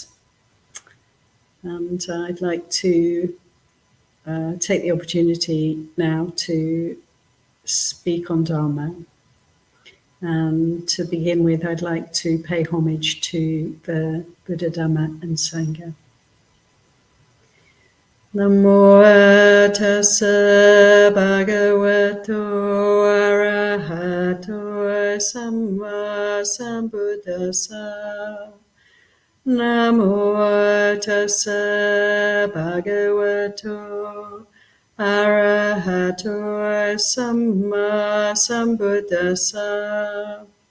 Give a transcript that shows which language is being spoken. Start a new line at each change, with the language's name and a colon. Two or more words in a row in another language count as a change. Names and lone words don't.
English: And I'd like to take the opportunity now to speak on Dharma. And to begin with, I'd like to pay homage to the Buddha, Dhamma and Sangha.
Pali: Namo tassa bhagavato arahato samma sambuddhassa. Namo tassa bhagavato arahato samma sambuddhassa.